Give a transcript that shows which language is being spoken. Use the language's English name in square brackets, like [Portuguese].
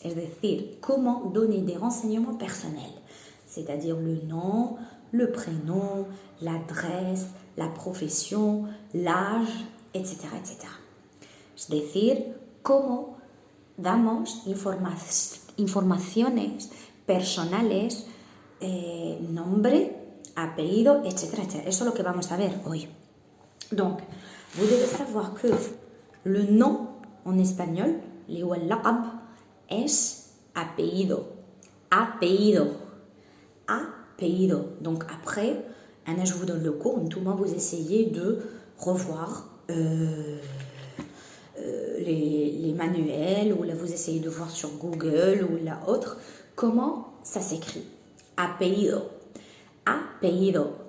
[Spanish] Es decir, [French] comment donner des renseignements personnels. C'est-à-dire le nom, le prénom, l'adresse, la profession, l'âge, etc., etc. [Spanish] Es decir, cómo damos informaciones personales, nombre, apellido, etc., etc. Eso es lo que vamos a ver hoy. [French] Donc, vous devez savoir que le nom en espagnol, laqab, [Spanish] es apellido. Apellido. [French] Apellido. Donc après, je vous donne le cours, tout le monde vous essayez de revoir les manuels, ou là vous essayez de voir sur Google ou la autre, comment ça s'écrit. Apellido. Apellido.